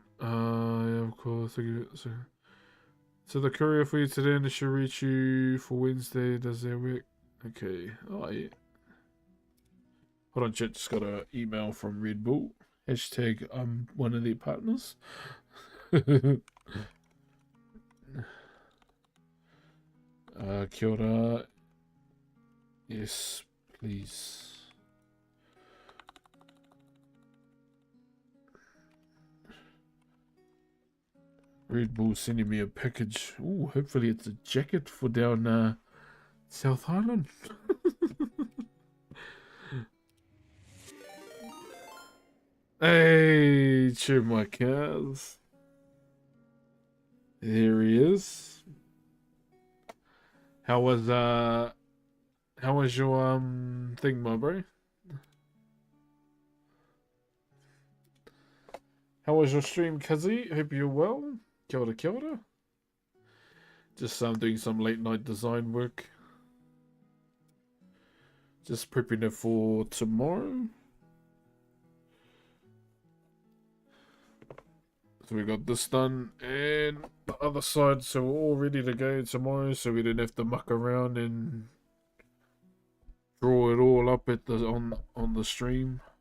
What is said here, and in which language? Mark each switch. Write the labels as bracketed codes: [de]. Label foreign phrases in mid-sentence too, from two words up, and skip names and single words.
[en] Yeah, of course. So the courier for you today, and it should reach you for Wednesday. Does that work? Okay. Oh, yeah. Hold on, chat. Just got an email from Red Bull. Hashtag I'm one of their partners. [mi] Kia ora. [en] Yes, please. Red Bull sending me a package. Ooh, hopefully it's a jacket for down South Island. Hey, cheer my cows. There he is. How was your thing, my bro? How was your stream, Kazzy? Hope you're well. [mi] Kia ora, kia ora. [en] Just doing some late night design work. Just prepping it for tomorrow. So we got this done and the other side, so we're all ready to go tomorrow, so we don't have to muck around and draw it all up at the on the stream.